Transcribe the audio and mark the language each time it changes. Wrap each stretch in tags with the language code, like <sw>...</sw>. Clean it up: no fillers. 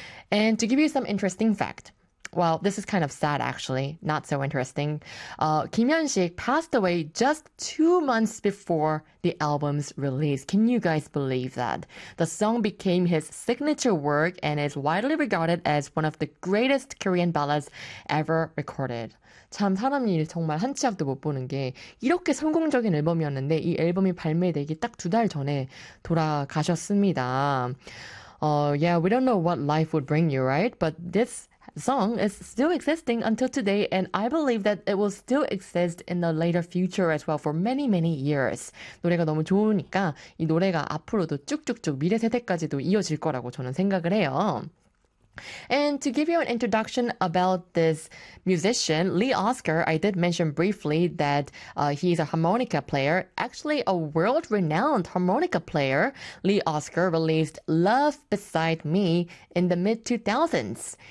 <en>And to give you some interesting fact. Well, this is kind of sad, actually. Not so interesting. Kim Hyun-sik passed away just 2 months before the album's release. Can you guys believe that? The song became his signature work and is widely regarded as one of the greatest Korean ballads ever recorded.</en> <ko>참 사람이 정말 한치 앞도 못 보는 게 이렇게 성공적인 앨범이었는데 이 앨범이 발매되기 딱두달 전에 돌아가셨습니다.</ko> <en>Yeah, we don't know what life would bring you, right? But this song is still existing until today, and I believe that it will still exist in the later future as well for many, many years.</en> <ko>노래가 너무 좋으니까 이 노래가 앞으로도 쭉쭉쭉 미래 세대까지도 이어질 거라고 저는 생각을 해요.</ko> <en>And to give you an introduction about this musician, Lee Oscar, I did mention briefly that he's a harmonica player, actually a world-renowned harmonica player. Lee Oscar released Love Beside Me in the mid-2000s.</en>